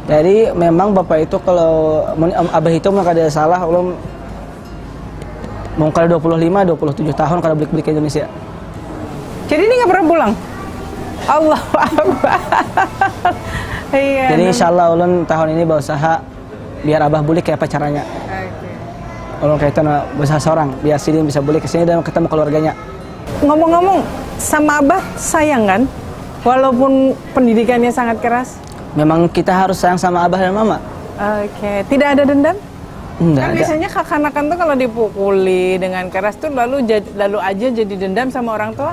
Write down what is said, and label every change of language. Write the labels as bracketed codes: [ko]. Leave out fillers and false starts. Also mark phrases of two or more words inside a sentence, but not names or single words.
[bjn] Jadi memang bapak itu kalau Abah itu mah kada salah, ulun mau kada 25, 27 tahun kada balik ke Indonesia. [id] Jadi ini nggak pernah pulang? [ar] Allah Akbar. [id] Iya. [bjn] Jadi insyaallah ulun tahun ini berusaha biar Abah balik kayak apa caranya. Ulun kayak itu berusaha seorang biar Sidin bisa balik ke sini dan ketemu keluarganya. [id] Ngomong-ngomong sama Abah sayang kan? Walaupun pendidikannya sangat keras. Memang kita harus sayang sama Abah dan Mama. Oke. Tidak ada dendam? Enggak kan ada. Biasanya kekanakan tuh kalau dipukuli dengan keras tuh lalu aja jadi dendam sama orang tua.